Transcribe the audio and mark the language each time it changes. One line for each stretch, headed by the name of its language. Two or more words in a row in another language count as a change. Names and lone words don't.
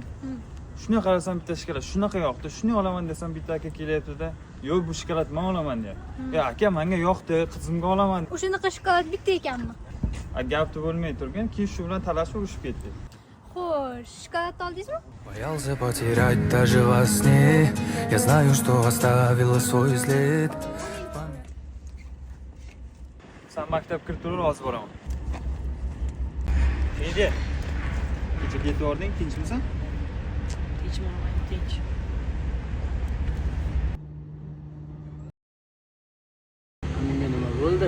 Uzbek: Shuni qarasam bitta shokolad shunaqa yoqdi. Shuni olaman desam bitta aka kelyapti-da. Yo'q, bu shokolad men olaman deyapti. Aka, menga yoqdi, qizimga olaman. O'shanaqa shokolad bitta ekanmi? Gapni bo'lmay turgan, keyin shu bilan talashib urishib ketdik. Xo'sh, shokolad oldingizmi?
Russian: Боялся потерять даже во сне. Я знаю, что оставила свой след.
Uzbek: Sen maktab kirib tur, hozir boraman. Nega? Kecha ketib yording, tinchmisan? Tinchman, tinch. Menga nima bo'ldi?